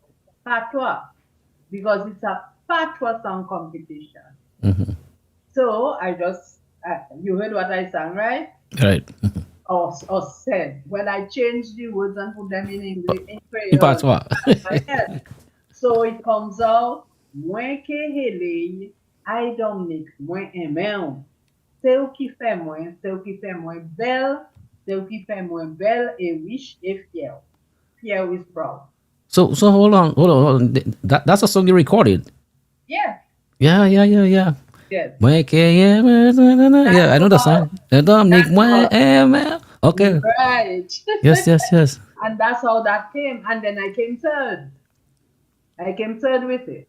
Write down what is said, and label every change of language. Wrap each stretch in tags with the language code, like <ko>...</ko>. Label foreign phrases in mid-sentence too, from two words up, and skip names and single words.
<en>Patois, because it's a patois song competition. So I just, you heard what I sang, right? Right. or said. When I changed the words and put them in English, in In Creole, patois. my head. So it comes out,</en> <ht>mwen ke hele, ay Dominic, mwen eme. Se ou ki fe mwen, se ou ki fe mwen bel, se ou ki fe mwen bel e riche e fier.</ht> <en>Fier is proud. So hold on, hold on, hold on. That's a song you recorded. Yeah, Yeah. yes. Yeah, I know the song. Dominic That's how, Okay. right. Yes. And that's how that came. And then I came third. I came third with it.</en>